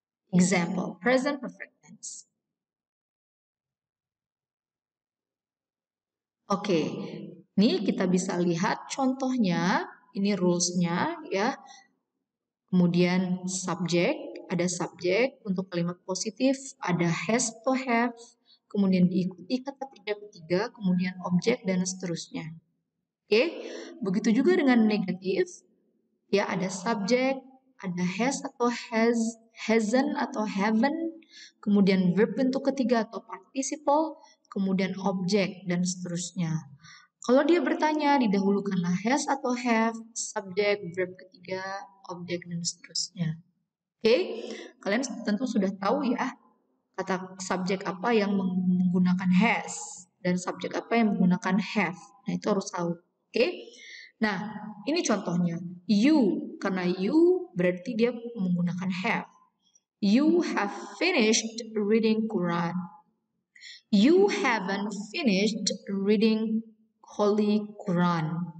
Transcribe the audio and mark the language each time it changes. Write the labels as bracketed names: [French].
[English] Example, present perfect tense. [Indonesian] Oke, ini kita bisa lihat contohnya, ini rules-nya ya. Kemudian subjek, ada subjek untuk kalimat positif, ada has atau have, kemudian diikuti kata kerja ketiga, kemudian objek dan seterusnya. Oke, begitu juga dengan negatif, ya ada subjek, ada has atau hasn't atau haven't, kemudian verb bentuk ketiga atau participle, kemudian objek dan seterusnya. Kalau dia bertanya, didahulukanlah has atau have, subjek, verb ketiga, objek, dan seterusnya. Oke, kalian tentu sudah tahu ya, kata subjek apa yang menggunakan has, dan subjek apa yang menggunakan have. Nah, itu harus tahu. Oke, nah ini contohnya. You, karena you berarti dia menggunakan have. [English] You have finished reading Quran. You haven't finished reading Holy Quran.